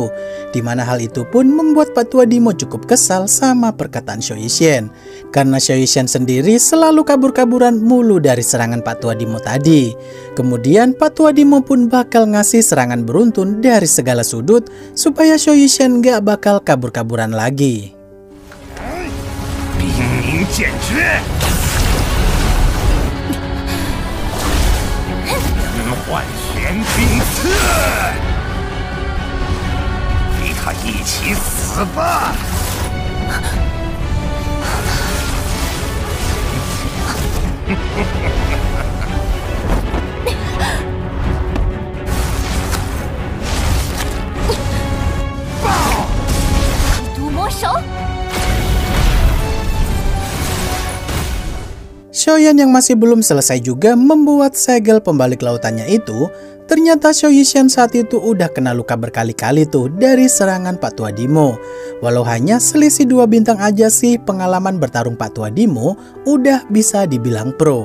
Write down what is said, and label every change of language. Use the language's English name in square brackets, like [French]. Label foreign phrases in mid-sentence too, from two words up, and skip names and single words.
[Indonesian] Dimana hal itu pun membuat Pak Tua Dimo cukup kesal sama perkataan Xiao Yishan. Karena Xiao Yishan sendiri selalu kabur-kaburan mulu dari serangan Pak Tua Dimo tadi. Kemudian Pak Tua Dimo pun bakal ngasih serangan beruntun dari segala sudut supaya Xiao Yishan gak bakal kabur-kaburan lagi. [Chinese] 万玄冰刺，与他一起死吧！毒魔手。 [Indonesian] Xiaoyan yang masih belum selesai juga membuat segel pembalik lautannya itu, ternyata Xiao Yishan saat itu udah kena luka berkali-kali tuh dari serangan Pak Tua Dimo. Walau hanya selisih 2 bintang aja sih, pengalaman bertarung Pak Tua Dimo udah bisa dibilang pro.